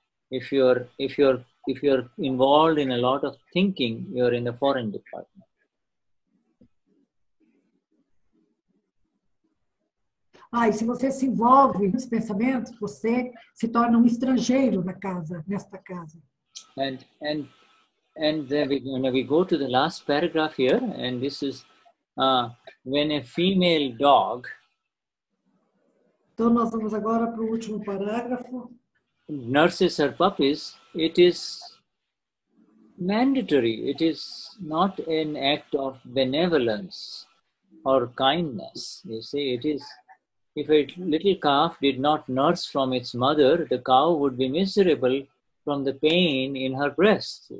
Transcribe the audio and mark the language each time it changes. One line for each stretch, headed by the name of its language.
English: If you're involved in a lot of thinking, you're in the foreign department.
Portuguese: E se você se envolve nos pensamentos, você se torna estrangeiro nesta casa.
English: And then when we go to the last paragraph here, and this is when a female dog.
Portuguese: Então nós vamos agora para o último parágrafo.
English: Nurses her puppies, it is mandatory. It is not an act of benevolence or kindness. You see, it is. If a little calf did not nurse from its mother, the cow would be miserable from the pain in her breast.